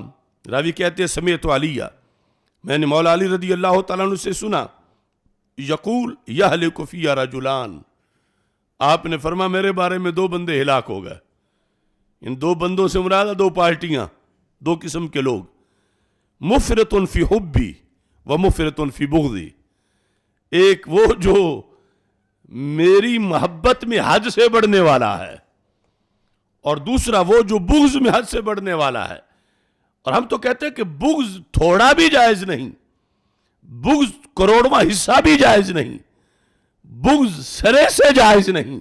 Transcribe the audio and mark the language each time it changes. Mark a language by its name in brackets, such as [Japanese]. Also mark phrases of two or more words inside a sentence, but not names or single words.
[Urdu] راوی کہتے ہیں [Arabic] سمیعت علیہ، [Urdu] میں نے مولا علی رضی اللہ تعالیٰ عنہ سے سنا، [Arabic] یقول یہلک فی رجلان، [Urdu] آپ نے فرما میرے بارے میں 2 بندے ہلاک ہو گئے. ان 2 بندوں سے مراد 2 پارٹیاں، 2 قسم کے لوگ، [Arabic] مفرط فی حبی و مفرط فی بغضی. [Urdu] ایک وہ جو میری محبت میں حد سے بڑھنے والا ہے، اور دوسرا وہ جو بغض میں حد سے بڑھنے والا ہے۔ اور ہم تو کہتے ہیں کہ بغض تھوڑا بھی جائز نہیں، بغض کروڑواں حصہ بھی جائز نہیں، بغض سرے سے جائز نہیں۔